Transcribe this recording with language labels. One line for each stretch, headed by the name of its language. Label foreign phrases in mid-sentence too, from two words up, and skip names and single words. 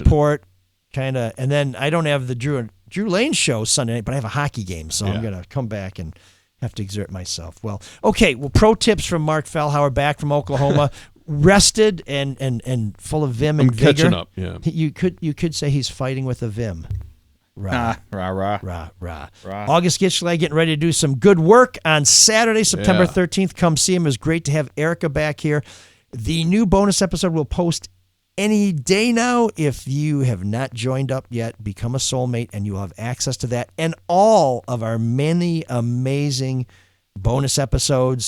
English: airport, kind of, and then I don't have the Drew Lane show Sunday night, but I have a hockey game, so I'm gonna come back and have to exert myself. Well, okay. Well, pro tips from Mark Fellhauer back from Oklahoma. Rested and full of vim and vigor. Catching up, yeah. You could say he's fighting with a vim. Rah, rah, rah. rah, rah. August Gitschlag getting ready to do some good work on Saturday, September 13th. Come see him. It was great to have Erika back here. The new bonus episode will post any day now. If you have not joined up yet, become a soulmate and you will have access to that and all of our many amazing bonus episodes.